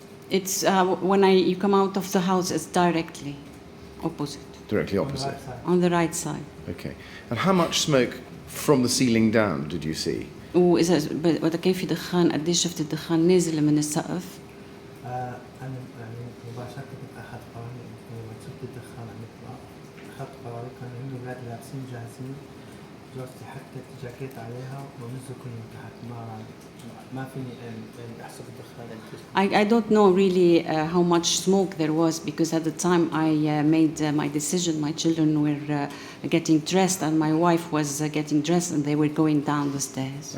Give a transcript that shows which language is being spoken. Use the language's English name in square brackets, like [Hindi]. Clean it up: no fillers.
[English] It's when you come out of the house, it's directly opposite, Directly opposite. on the right side. Okay. And how much smoke from the ceiling down did you see? [Arabic] وإذا وقت كان في دخان قديش شفت الدخان نازل من السقف؟ أنا يعني مباشرة كنت أخذ قراري لما شفت الدخان عم يطلع أخذت قراري كان عندي أولاد لابسين جاهزين دراستي حطيت جاكيت عليها ونزلوا كلهم تحت ما فيني احسب الدخان. [English] I don't know really how much smoke there was because at the time I made my decision, my children were getting dressed and my wife was getting dressed and they were going down the stairs.